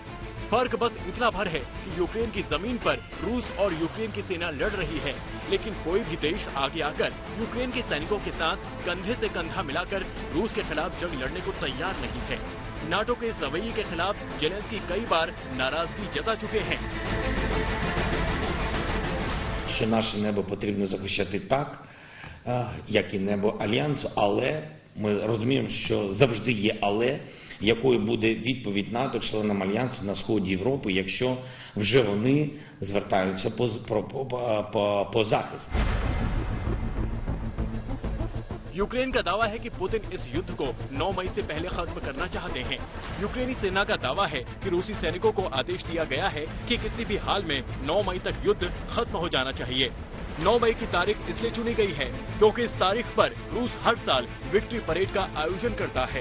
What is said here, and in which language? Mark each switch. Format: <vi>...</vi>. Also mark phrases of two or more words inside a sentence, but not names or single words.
<hi>फर्क बस इतना भर है कि यूक्रेन की जमीन पर रूस और यूक्रेन की सेना लड़ रही है, लेकिन कोई भी देश आगे आकर यूक्रेन के सैनिकों के साथ कंधे से कंधा मिलाकर रूस के खिलाफ जंग लड़ने को तैयार नहीं है। नाटो के इस रवैये के खिलाफ जेलेंस्की कई बार नाराजगी जता चुके हैं।</hi> <uk>Що наше небо потрібно захищати так, як і небо Альянсу, але ми розуміємо, що завжди є але, якою буде відповідь НАТО, членам Альянсу на сході Європи, якщо вже вони звертаються по захист.</uk> <hi>यूक्रेन का दावा है कि पुतिन इस युद्ध को 9 मई से पहले खत्म करना चाहते हैं। यूक्रेनी सेना का दावा है कि रूसी सैनिकों को आदेश दिया गया है कि किसी भी हाल में 9 मई तक युद्ध खत्म हो जाना चाहिए। 9 मई की तारीख इसलिए चुनी गई है क्योंकि इस तारीख पर रूस हर साल</hi> <en>victory parade</en> <hi>का आयोजन करता है।</hi>